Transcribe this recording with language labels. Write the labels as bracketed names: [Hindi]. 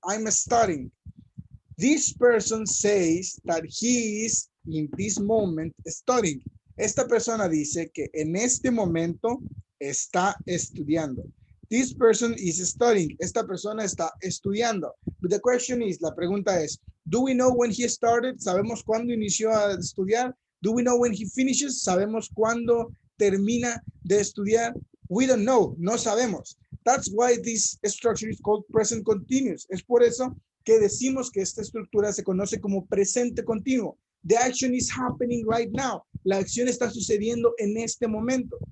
[English] I'm studying. This person says that he is in this moment studying. [Spanish] Esta persona dice que en este momento está estudiando. [English] This person is studying. [Spanish] Esta persona está estudiando. [English] But the question is, [Spanish] la pregunta es, [English] do we know when he started? [Spanish] ¿Sabemos cuándo inició a estudiar? [English] Do we know when he finishes? [Spanish] ¿Sabemos cuándo termina de estudiar? [English] We don't know. [Spanish] No sabemos. [English] That's why this structure is called present continuous. [Spanish] Es por eso que decimos que esta estructura se conoce como presente continuo. [English] The action is happening right now. [Spanish] La acción está sucediendo en este momento.